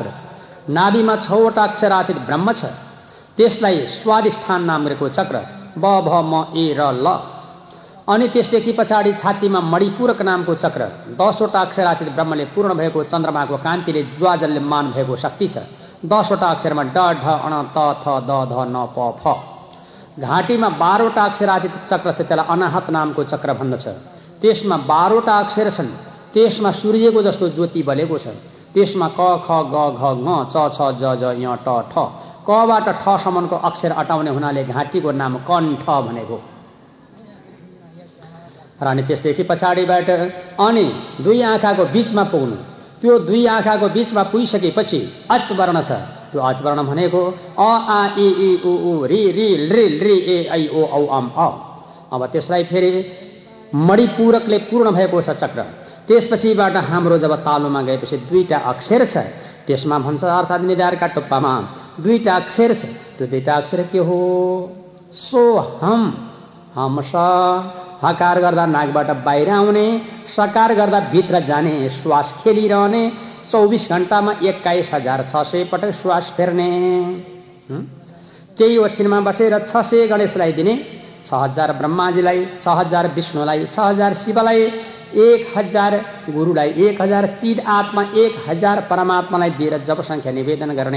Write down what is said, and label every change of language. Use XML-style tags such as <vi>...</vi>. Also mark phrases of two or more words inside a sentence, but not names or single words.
<ne>नाभिमा 6वटा अक्षरातीत ब्रह्म छ, त्यसलाई स्वादिष्ठान नाम गरेको चक्र, ब भ म ए र ल। अनि त्यसदेखि पछाडि छातीमा मणिपूरक नामको चक्र, 10वटा अक्षरातीत ब्रह्मले पूर्ण भएको चन्द्रमाको कान्तिले ज्वाजल्यमान भएको शक्ति छ, 10वटा अक्षरमा ड ढ अण त थ द ध न प फ। घाँटीमा 12वटा अक्षरातीत चक्र छ, त्यसलाई अनाहत नामको चक्र भन्दछ। त्यसमा 12वटा अक्षर छन्, त्यसमा सूर्यको जस्तो ज्योति बलेको छ। त्यसमा क ख ग घ ङ च छ ज ज य ट ठ। कबाट ठ सम्मको अक्षर अटाउने हुनाले घाँटीको नाम कण्ठ भनेको। र अनि त्यसदेखि पछाडिबाट अनि 2 आँखाको बिचमा पुग्नु। त्यो 2 आँखाको बिचमा पुगिसकेपछि अच वर्ण छ, त्यो अच वर्ण भनेको अ आ इ ई उ ऊ रि रि ऋ ऋ ए ऐ ओ औ अम अ। अब त्यसलाई फेरि मणिपूरकले पूर्ण भएको छ चक्र। त्यसपछिबाट हाम्रो जब तालुमा गएपछि 2टा अक्षर छ, त्यसमा भन्छ अर्थात् निधारका टुप्पामा 2टा अक्षर छ। त्यो 2टा अक्षर के हो? सो हम, हम स। हकार गर्दा नाकबाट बाहिर आउने, सकार गर्दा भित्र जाने, श्वास खेलिरहने, 24 घण्टामा 21,600 पटक श्वास फेर्ने। त्यही ओछिनमा बसेर 600 गणेशलाई दिने, 6000 ब्रह्माजीलाई, 6000 विष्णुलाई, 6000 शिवलाई, 1000 गुरुलाई, 1000 चिद आत्मा, 1000 परमात्मालाई दिएर जप संख्या निवेदन गर्ने।</ne>